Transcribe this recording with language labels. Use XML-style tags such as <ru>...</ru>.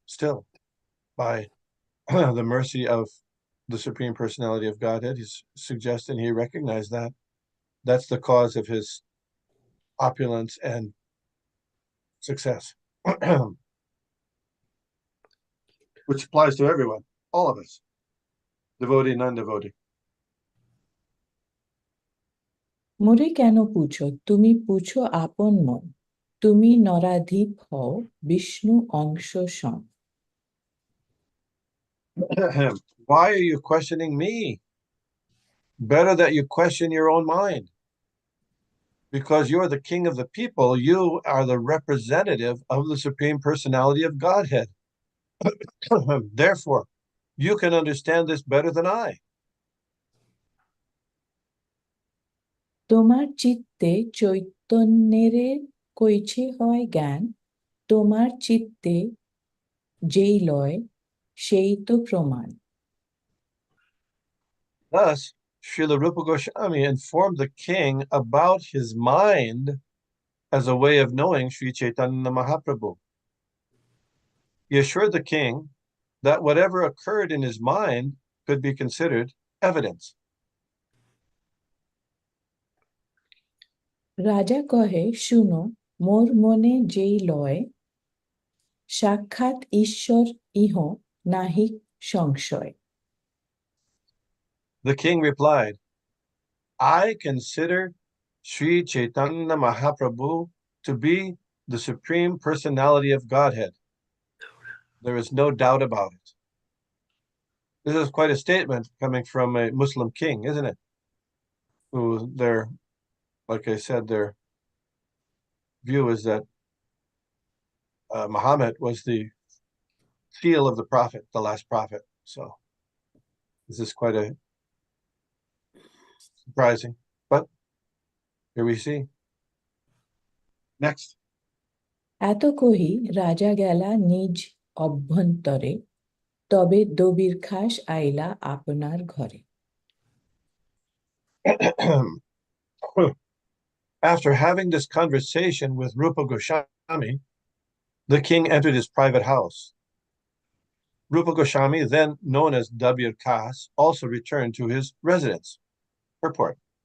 <en>Still, by the mercy of the Supreme Personality of Godhead, he's suggesting he recognized that. That's the cause of his opulence and success. Which applies to everyone, all of us, devotee, non-devotee.</en> <bn>মোরে কেন পুছো, তুমি পুছো আপন মন, তুমি নরাধীপ হও বিষ্ণু অংশ সম।</bn> <en>Why are you questioning me? Better that you question your own mind. Because you're the king of the people, you are the representative of the Supreme Personality of Godhead. Therefore, you can understand this better than I.</en> <bn>তোমার চিত্তে চৈতন্যের কইছে হয় জ্ঞান, তোমার চিত্তে যেই লয় সেই তো প্রমাণ।</bn> <en>Thus, Srila Rupa Goswami informed the king about his mind as a way of knowing Sri Chaitanya Mahaprabhu. He assured the king that whatever occurred in his mind could be considered evidence.</en> <bn>রাজা কহে শুনো, মোর মনে যেই লয়, সাক্ষাৎ ঈশ্বর ইহ নাহি সংশয়।</bn> <en>The king replied, I consider Sri Chaitanya Mahaprabhu to be the Supreme Personality of Godhead. There is no doubt about it. This is quite a statement coming from a Muslim king, isn't it? Who like I said, their view is that Muhammad was the seal of the prophet, the last prophet. So This is quite a surprising, but here we see. Next.</en> <bn>এত কহি রাজা গেলা নিজ অভ্যন্তরে, তবে দবিরখাস আইলা আপনার ঘরে।</bn> <en>After having this conversation with Rupa Goswami, the king entered his private house. Rupa Goswami, then known as Dabir Kas, also returned to his residence. Purport.</en>